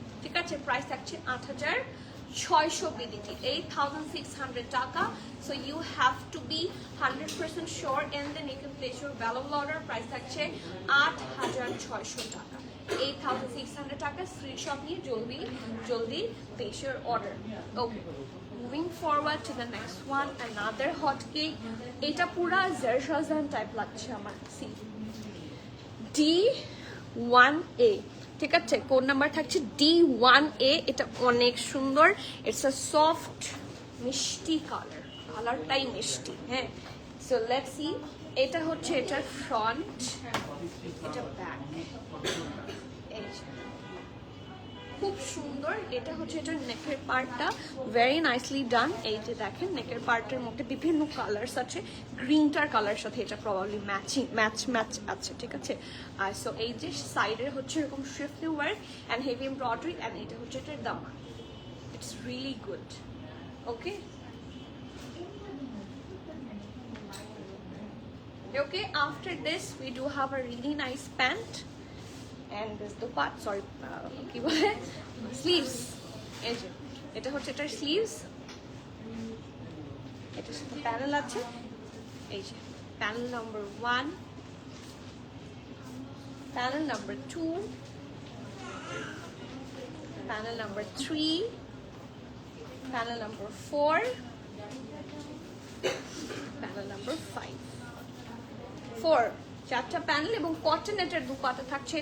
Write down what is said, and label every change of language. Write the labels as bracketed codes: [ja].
[bn] ঠিক আছে, প্রাইস থাকছে 8600 বিডিটি, 8600 টাকা। [en] So you have to be 100% sure and then you can place your valuable order. [bn] Price থাকছে 8600 টাকা, 8600 টাকা। স্ক্রিনশট নিয়ে জলদি জলদি [en] Place your order. Okay, moving forward to the next one, another hot cake. [bn] এটা পুরা জারশাজান টাইপ লাগছে আমার। C, D1A। ঠিক আছে, কোড নাম্বার থাকছে D1A। এটা অনেক সুন্দর, ইটস আ সফট মিষ্টি কালার, কালারটাই মিষ্টি। হ্যাঁ, [en] So let's see. [bn] এটা হচ্ছে এটার ফ্রন্ট, এটা ব্যাক। খুব সুন্দর। এটা হচ্ছে এটার নেকের পার্টটা [en] Very nicely done. [bn] এই যে দেখেন নেকের পার্টের মধ্যে বিভিন্ন কালার্স আছে, গ্রিনটার কালার সাথে এটা প্রবাবলি ম্যাচ আছে, ঠিক আছে। আর সো এই যে সাইডের হচ্ছে এরকম শিফলি work and heavy embroidery, and এটা হচ্ছে এটার দামান। [en] It's really good. Okay okay, after this we do have a really nice pant and this dupat, sorry [bn] কি বলে, [en] sleeves। [bn] এই যে এটা হচ্ছে এটার স্লিভস, এটার সাথে প্যানেল আছে। এই যে panel number 1, panel number 2, panel number 3, panel number 4, panel number 5, 4 চারটা প্যানেল এবং কটন এটার দুপাটা থাকছে।